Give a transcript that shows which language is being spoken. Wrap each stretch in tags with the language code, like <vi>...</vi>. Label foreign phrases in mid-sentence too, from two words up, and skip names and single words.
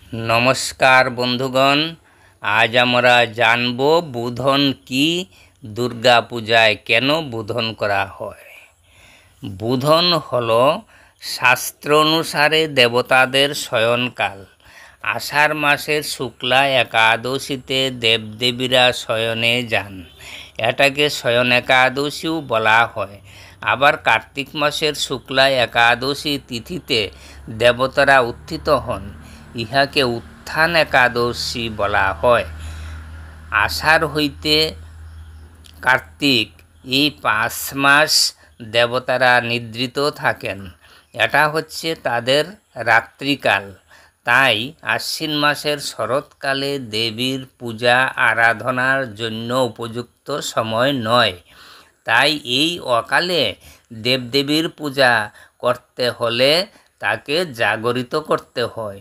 <bn>নমস্কার বন্ধুগণ, আজ আমরা জানব বোধন কী দুর্গা পূজায় কেন বোধন করা হয়। বোধন হলো শাস্ত্র অনুসারে দেবতাদের শয়নকাল। আষাঢ় মাসের শুক্লা একাদশীতে দেবদেবীরা শয়নে যান, এটাকে শয়ন একাদশীও বলা হয়। আবার কার্তিক মাসের শুক্লা একাদশী তিথিতে দেবতারা উত্থিত হন, ইহাকে উত্থান একাদশী বলা হয়। আষাঢ় হইতে কার্তিক এই 5 মাস দেবতারা নিদ্রিত থাকেন, এটা হচ্ছে তাদের রাত্রিকাল। তাই আশ্বিন মাসের শরৎকালে দেবীর পূজা আরাধনার জন্য উপযুক্ত সময় নয়। তাই এই অকালে দেবদেবীর পূজা করতে হলে তাকে জাগরিত করতে হয়।</bn>